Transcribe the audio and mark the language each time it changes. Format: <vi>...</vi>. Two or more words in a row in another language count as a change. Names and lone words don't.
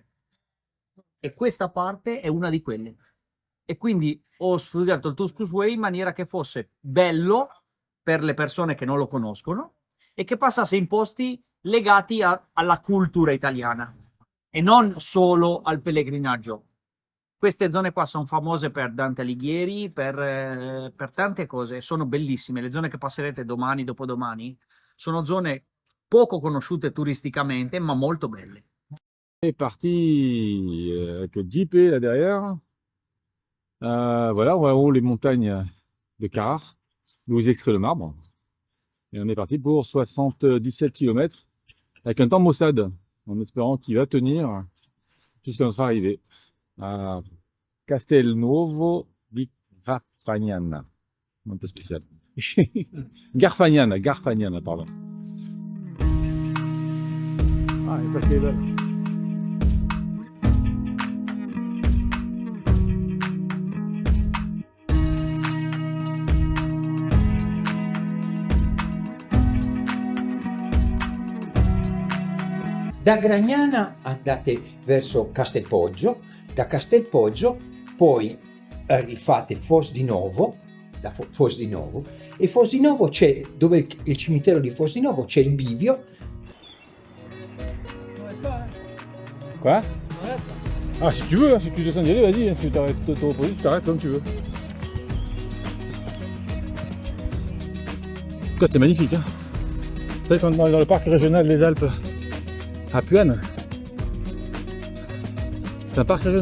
<it>E questa parte è una di quelle. E quindi ho studiato il Kuskuswe in maniera che fosse bello per le persone che non lo conoscono e che passasse in posti legati alla cultura italiana e non solo al pellegrinaggio. Queste zone qua sono famose per Dante Alighieri, per tante cose, sono bellissime. Le zone che passerete domani, dopodomani, sono zone poco conosciute turisticamente, ma molto belle.</it> <fr>On est parti avec le Jeep là derrière. Voilà, on va en haut les montagnes de Carrare, d'où ils extraient le marbre. Et on est parti pour 77 km avec un temps maussade, en espérant qu'il va tenir jusqu'à notre arrivée à Castelnuovo di Garfagnana. Un peu spécial. Garfagnana, pardon. Ah, il est passé là.</fr> <it>Da Gragnana andate verso Castelpoggio, da Castelpoggio poi rifate Fos di Novo, da Fos di Novo, e Fos di Novo c'è, dove il cimitero di Fos di Novo c'è il bivio.</it> <fr>Quoi? Ah, si tu veux, si tu descends d'y aller, vas-y, si tu t'arrêtes te reposer, tu t'arrêtes comme tu veux. En tout cas, c'est magnifique. Hein. Vous savez, quand on est dans le parc régional des Alpes, à Puane, c'est un parc régional.</fr>